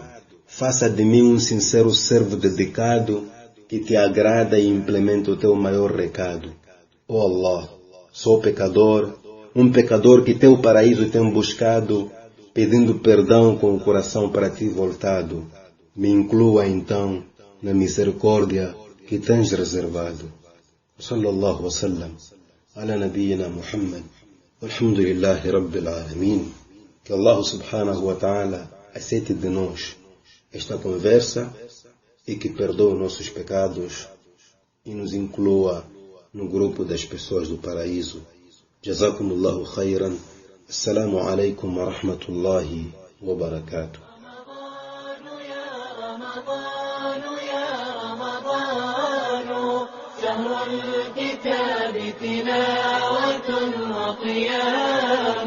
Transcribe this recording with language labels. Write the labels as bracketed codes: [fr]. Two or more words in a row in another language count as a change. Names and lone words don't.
[pt] Faça de mim um sincero servo dedicado, que te agrada e implementa o teu maior recado. Oh Allah, sou pecador, um pecador que teu paraíso tem buscado, pedindo perdão com o coração para ti voltado. Me inclua então na misericórdia que tens reservado. [ar] صلى الله وسلم على نبينا محمد. الحمد لله رب العالمين. [pt] Que Allah [ar] سبحانه وتعالى [pt] aceite de nós esta conversa e que perdoe nossos pecados e nos inclua no grupo das pessoas do paraíso. [ar] جزاكم الله خيرا. السلام عليكم ورحمة الله وبركاته. شهر الكتاب تلاوة وقيام